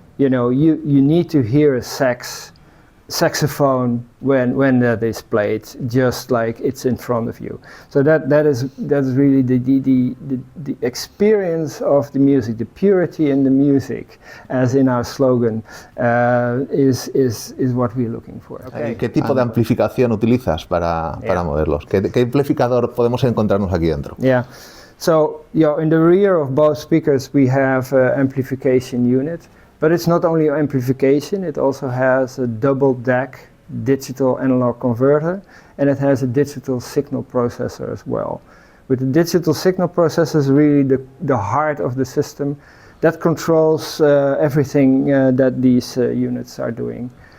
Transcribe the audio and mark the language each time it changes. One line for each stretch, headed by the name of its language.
English: You need to hear a saxophone when that is played, just like it's in front of you. So that's really the experience of the music, the purity in the music, as in our slogan, is what we're looking for. Okay.
Spanish: ¿Qué tipo de amplificación utilizas para moverlos? ¿Qué amplificador podemos encontrarnos aquí dentro?
English: Yeah. So, in the rear of both speakers we have an amplification unit, but it's not only amplification, it also has a double DAC digital analog converter, and it has a digital signal processor as well. With the digital signal processor is really the heart of the system that controls everything that these units are doing.